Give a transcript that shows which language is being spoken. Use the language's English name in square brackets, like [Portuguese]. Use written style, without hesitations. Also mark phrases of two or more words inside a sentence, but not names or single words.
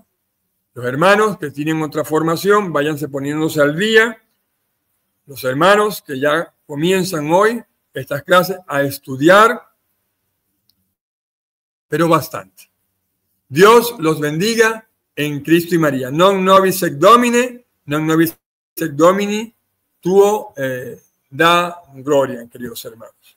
[Spanish] Los hermanos que tienen otra formación, váyanse poniéndose al día. Los hermanos que ya comienzan hoy estas clases a estudiar, pero bastante. Dios los bendiga en Cristo y María. [Latin] Non nobis sec Domine, non nobis sec Domini, tuo da gloria, [Spanish] queridos hermanos.